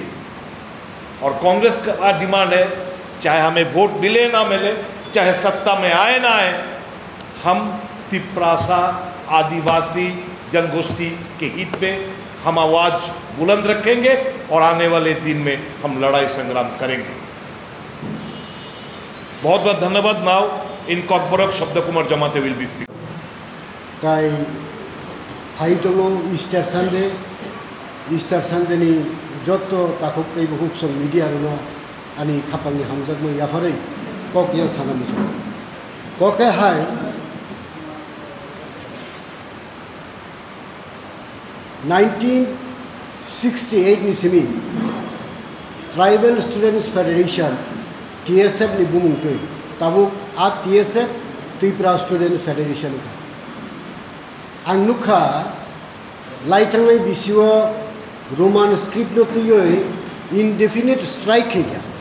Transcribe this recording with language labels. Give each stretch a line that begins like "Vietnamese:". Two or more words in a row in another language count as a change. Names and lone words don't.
Hindi: और कांग्रेस का डिमांड है, चाहे हमें वोट मिले ना मिले, चाहे सत्ता में आए ना आए, हम तिप्रासा आदिवासी जनगोष्ठी के हित पे हम आवाज बुलंद रखेंगे और आने वाले दिन में हम लड़ाई संग्राम करेंगे। बहुत बहुत धन्यवाद।
English: Now in Kokborok शब्द कुमार जमाते will be speak।
Kok Borok: ताई फाइदों
English: Easter Sunday
Kok Borok: नि जोतो ताकुक कई बहुक सं मीडिया रुनो अनि खापांनि हामजक मो याफारै कक या सानाम कके हाय 1968 ni simi
English: Tribal Students Federation TSF
Kok Borok: ni bumungte tabuk a TSF
English: Tripura Student Federation
Kok Borok: ka angnuka laitangai bisiwa
English: Roman script
Kok Borok: no tuyoi
English: indefinite strike
Kok Borok: kaya